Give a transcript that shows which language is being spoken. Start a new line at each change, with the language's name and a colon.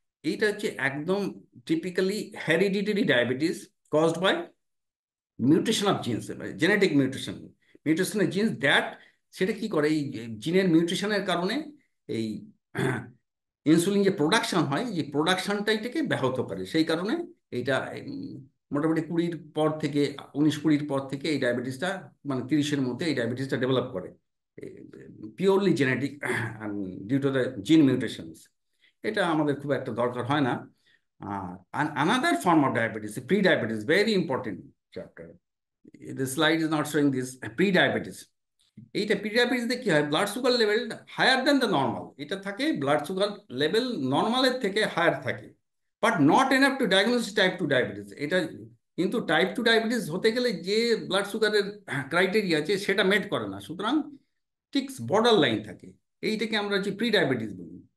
Bangla: এইটা হচ্ছে একদম
English: typically hereditary diabetes caused by mutation of genes,
Bangla: genetic মিউটেশনের jeans that, সেটা কি করে, এই জিনের মিউটেশনের কারণে এই ইনসুলিন যে প্রোডাকশন হয়, যে প্রোডাকশনটাইটাকে ব্যাহত করে, সেই কারণে এইটা মোটামুটি 19-20 পর থেকে এই ডায়াবেটিসটা, মানে 30-এর মধ্যে এই ডায়াবেটিসটা ডেভেলপ করে,
English: Purely genetic due to the gene mutations.
Bangla: এটা আমাদের খুব একটা দরকার হয় না। আর
English: Another form of diabetes, prediabetes, very important chapter. The slide is not showing this pre-diabetes.
Bangla: এইটা প্রিডায়াবেটিসে কি হয়,
English: blood sugar level higher than the normal,
Bangla: এটা থাকে ব্লাড সুগার লেভেল নর্মালের থেকে হায়ার থাকে,
English: But not enough to diagnosis type 2 diabetes.
Bangla: এটা কিন্তু type 2 diabetes হতে গেলে যে ব্লাড সুগারের ক্রাইটেরিয়া আছে সেটা মেট করে না, সুতরাং ঠিক বর্ডার লাইন থাকে, এইটাকে আমরা হচ্ছে প্রি ডায়াবেটিস বলি।